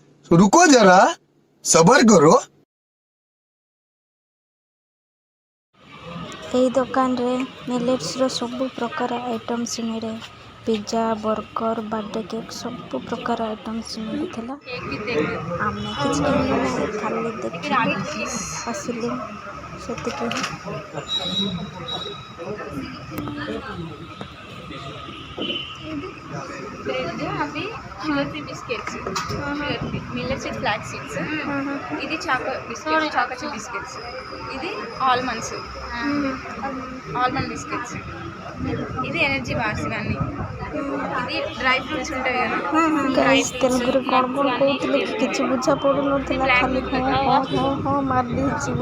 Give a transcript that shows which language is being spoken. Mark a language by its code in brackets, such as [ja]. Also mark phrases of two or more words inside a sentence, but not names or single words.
[hi] रुको जरा, सबर करो। [or] ଏହି ଦୋକାନରେ ମିଲେଟ୍ସର ସବୁ ପ୍ରକାର ଆଇଟମ୍ସ ମିଳେ। ପିଜ୍ଜା, ବର୍ଗର, ବାର୍ଥଡେ କେକ୍ ସବୁ ପ୍ରକାର ଆଇଟମ୍ସ ମିଳୁଥିଲା। ଆମେ କିଛି କିଣିଲୁ ନାହିଁ, ଖାଲି ଦେଖିଲୁ ଆସିଲୁ ସେତିକି ହିଁ। [te] అవి [en] sugar free biscuits millets with flak seeds [te] ఇది [en] choco biscuits choco chip biscuits [te] ఇది [en] almonds almond biscuits [te] ఇది [en] energy bars [te] ఇవన్నీ ఇది [en] dry fruits [te] ఉంటాయి కదా [or] ଗାଇସ୍ ତେଲୁଗୁରେ କ'ଣ କ'ଣ କହୁଥିଲେ କି କିଛି ବୁଝା ପଡ଼ୁନଥିଲା, ଖାଲି ହଁ ହଁ ହଁ ହଁ ମାରିଦେଇଛି ମୁଁ।